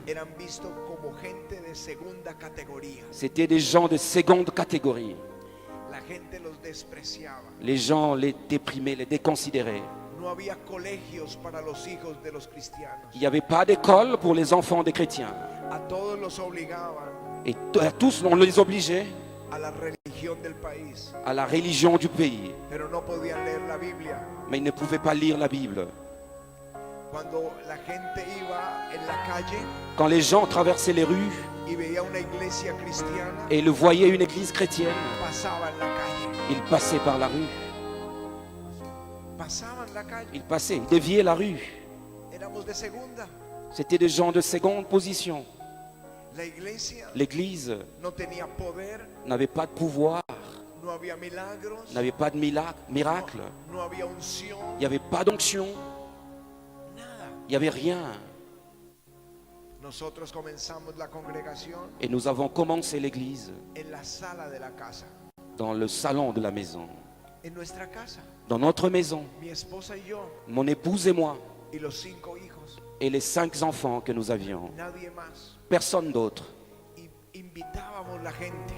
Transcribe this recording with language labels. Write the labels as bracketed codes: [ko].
[es] eran vistos como gente de segunda categoría. [fr] c'était des gens de seconde catégorie. [es] La gente los despreciaba. [fr] Les gens les déprimaient, les déconsidéraient. [es] No había colegios para los hijos de los cristianos. [fr] Il n'y avait pas d'école pour les enfants des chrétiens. [es] A todos los obligaban [fr] Et à tous, on les obligeait [es] a la religión del país, [fr] à la religion du pays. [es] pero no podían leer la Biblia. [fr] Mais ils ne pouvaient pas lire la Bible. [es] Cuando la gente iba en la calle [fr] Quand les gens traversaient les rues [es] y veía una iglesia cristiana, [fr] et le voyaient une église chrétienne, [es] pasaban la calle. [fr] ils passaient par la rue. [es] Pasaban la calle. [fr] Ils passaient, ils déviaient la rue. [es] Éramos de segunda. [fr] C'était des gens de seconde position. [es] La iglesia [fr] L'église [es] no tenía poder, [fr] n'avait pas de pouvoir, [es] no había milagros, [fr] n'avait pas de miracle, [es] no había unción, [fr] il n'y avait pas d'onction, [es] nada. [fr] il n'y avait rien. [es] Nosotros comenzamos la congregación [fr] Et nous avons commencé l'église [es] en la sala de la casa, [fr] dans le salon de la maison. [es] en nuestra casa. [fr] Dans notre maison, [es] Mi esposa y yo [fr] mon épouse et moi, [es] y los 5 hijos, [fr] et les 5 enfants que nous avions. [es] nadie más. [fr] Personne d'autre. [es] Y invitábamos la gente,